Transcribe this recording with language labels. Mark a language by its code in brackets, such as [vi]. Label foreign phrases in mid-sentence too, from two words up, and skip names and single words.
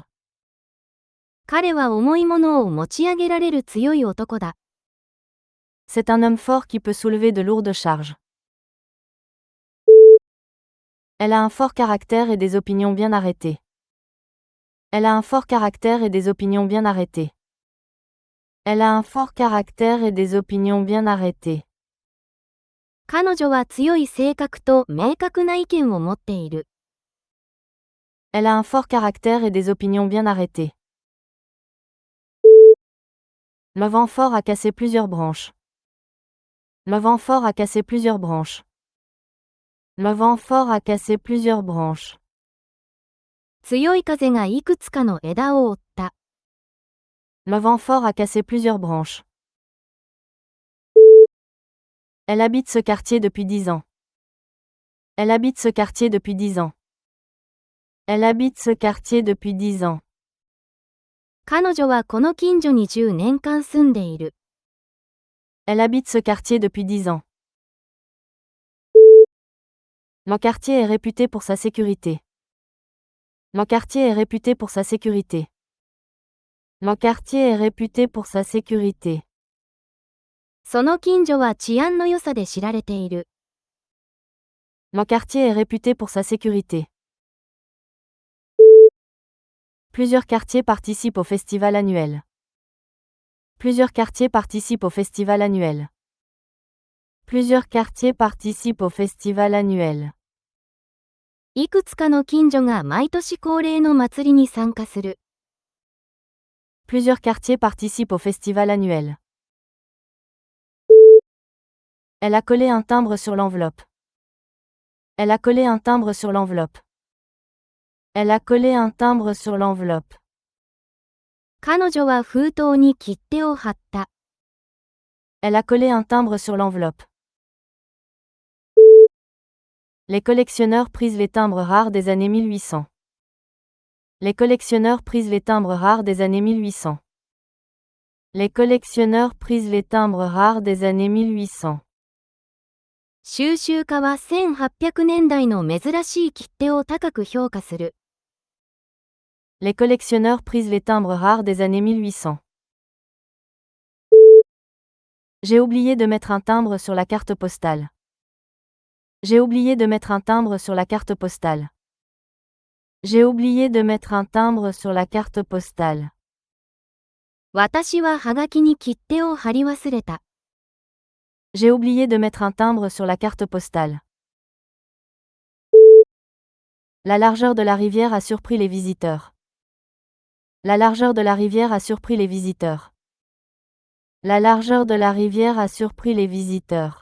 [ja] 彼は重いものを持ち上げられる強い男だ。 [fr] C'est un homme fort qui peut soulever de lourdes charges. Elle a un fort caractère et des opinions bien arrêtées. Elle a un fort caractère et des opinions bien arrêtées. Elle a un fort caractère et des opinions bien arrêtées. [ja] 彼女は強い性格と明確な意見を持っている。 [fr] Elle a un fort caractère et des opinions bien arrêtées. Le vent fort a cassé plusieurs branches. Le vent fort a cassé plusieurs branches. Le vent fort a cassé plusieurs branches. [ja] 強い風がいくつかの枝を折った。 [fr] Le vent fort a cassé plusieurs branches. Elle habite ce quartier depuis 10 ans. Elle habite ce quartier depuis 10 ans. Elle habite ce quartier depuis 10 ans. [ja] 彼女はこの近所に10年間住んでいる。 [fr] Elle habite ce quartier depuis 10 ans. Mon quartier est réputé pour sa sécurité. Mon quartier est réputé pour sa sécurité. Mon quartier est réputé pour sa sécurité. [ja] その近所は治安の良さで知られている。 [fr] Mon quartier est réputé pour sa sécurité. Plusieurs quartiers participent au festival annuel. Plusieurs quartiers participent au festival annuel. Plusieurs quartiers participent au festival annuel. [ja] いくつかの近所が毎年恒例の祭りに参加する。 [fr] Plusieurs quartiers participent au festival annuel. Elle a collé un timbre sur l'enveloppe. Elle a collé un timbre sur l'enveloppe. Elle a collé un timbre sur l'enveloppe. [ja] 彼女は封筒に切手を貼った。 [fr] Elle a collé un timbre sur l'enveloppe. Les collectionneurs prisent les timbres rares des années 1800. Les collectionneurs prisent les timbres rares des années 1800. Les collectionneurs prisent les timbres rares des années 1800. [ja] 収集家は1800年代の珍しい切手を高く評価する。 [fr] Les collectionneurs prisent les timbres rares des années 1800. J'ai oublié de mettre un timbre sur la carte postale. J'ai oublié de mettre un timbre sur la carte postale. J'ai oublié de mettre un timbre sur la carte postale. [ja] 私はハガキに切手を貼り忘れた。 [fr] J'ai oublié de mettre un timbre sur la carte postale. La largeur de la rivière a surpris les visiteurs. La largeur de la rivière a surpris les visiteurs. La largeur de la rivière a surpris les visiteurs.